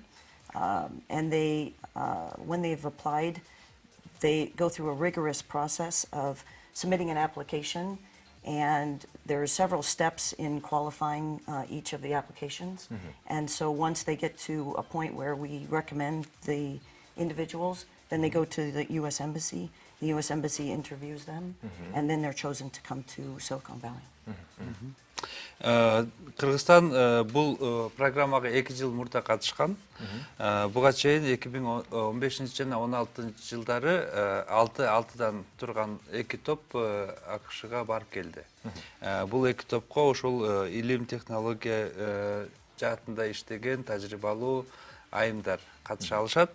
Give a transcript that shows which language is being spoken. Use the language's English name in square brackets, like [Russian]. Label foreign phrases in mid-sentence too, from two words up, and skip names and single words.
[English] And they, when they've applied, they go through a rigorous process of submitting an application, and there are several steps in qualifying each of the applications. And so once they get to a point where we recommend the individuals, then they go to the U.S. Embassy. The U.S. Embassy interviews them, and then they're chosen to come to Silicon Valley. [Kyrgyz] Кыргызстан бул программага 2 жыл мурда катышкан. Буга чейин 2015 жана 16 жылдары 6-дан турган 2 топ АКШга барып келди. Бул 2 топко ошол илим технология жаатында иштеген тажрыйбалуу айымдар катыша алышат.